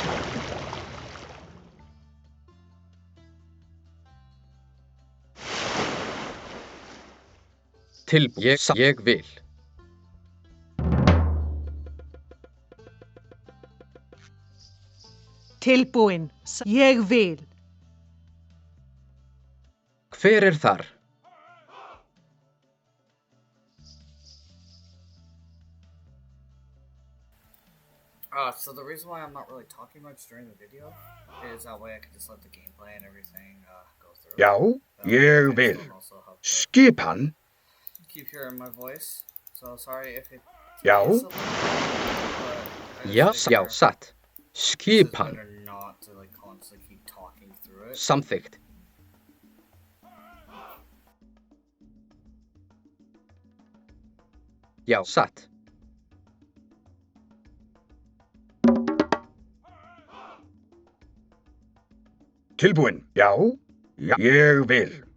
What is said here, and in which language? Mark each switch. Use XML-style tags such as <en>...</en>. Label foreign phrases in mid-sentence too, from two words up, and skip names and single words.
<is>Ég vil. Tilbúin. Ég vil. Hver er þar?</is> <en>So the reason why I'm not really talking much during the video is that way I can just let the gameplay and everything go through.</en> <is>Já, ég vil. Skipan.</is> <en>Keep hearing my voice, so sorry if it.</en> <is>Já. Já, satt. Skipan.</is> <en>Better not to like constantly keep talking through it.</en> <is>Samþykkt. Já, satt. Tilbúin. Já. Já. Ég vil.</is>